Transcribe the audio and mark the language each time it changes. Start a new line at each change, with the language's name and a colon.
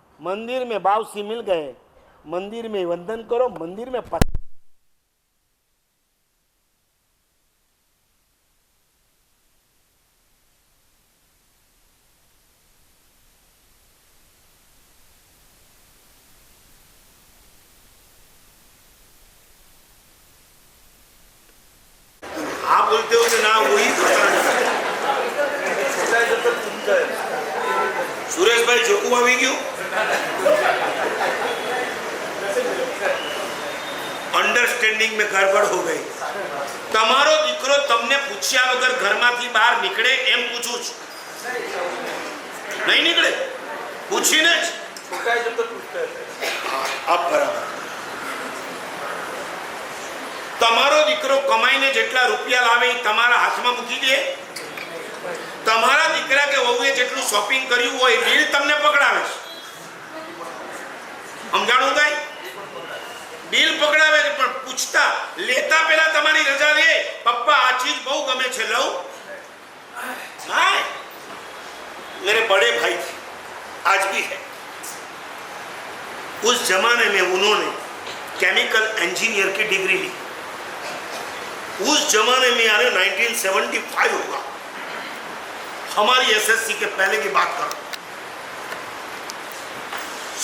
Hindi: मंदिर में बावसी मिल गए, मंदिर में वंदन करो, मंदिर में आप बोलते हो कि ना वही सुरेश भाई जोकू
Gujarati: આવી ગયું।
Hindi: अंडरस्टेंडिंग में गड़बड़ हो गई।
Gujarati: તમારો દીકરો તમને પૂછ્યા વગર ઘરમાંથી બહાર નીકળે એમ પૂછું છું? નહીં નીકળે, પૂછીને જ
Hindi: अब बराबर।
Gujarati: તમારો દીકરો કમાઈને જેટલા રૂપિયા લાવે એ તમારા હાથમાં મૂકી દે? તમારા દીકરા કે વહુએ જેટલું શોપિંગ કર્યું હોય બિલ તમને પકડાવે છે? સમજાણું ભાઈ? બિલ પકડાવે છે પણ પૂછતા લેતા પહેલા તમારી રજા લે, પપ્પા આ ચીજ બહુ ગમે છે, લઉં?
Hindi: હા, मेरे बड़े भाई थे, आज भी है। उस जमाने में उन्होंने केमिकल इंजीनियर की डिग्री ली। उस जमाने में यानी 1975 होगा, हमारी एसएससी के पहले की बात करो।